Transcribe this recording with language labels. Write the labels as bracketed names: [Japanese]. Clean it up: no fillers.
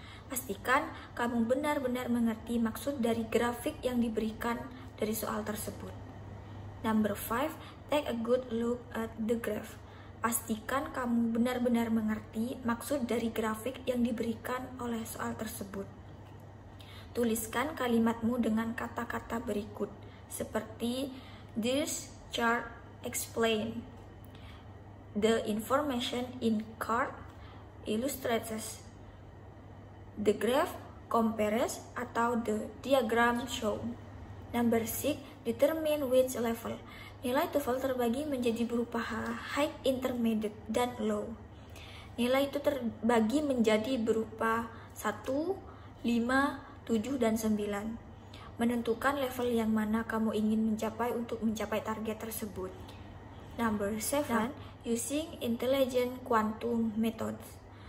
[Indonesian] Pastikan kamu benar-benar mengerti maksud dari grafik yang diberikan dari soal tersebut. [English] Number 5, take a good look at the graph. [Indonesian] Pastikan kamu benar-benar mengerti maksud dari grafik yang diberikan oleh soal tersebut. Tuliskan kalimatmu dengan kata-kata berikut, seperti [English] this chart explain. The information in chart illustrates. The graph compares atau the diagram show. Number 6, determine which level. [Indonesian] Nilai TOEFL terbagi menjadi berupa high, intermediate, dan low. Nilai itu terbagi menjadi berupa 1, 5, 7, dan 9. Menentukan level yang mana kamu ingin mencapai untuk mencapai target tersebut. [English] Number 7, using intelligent quantum methods.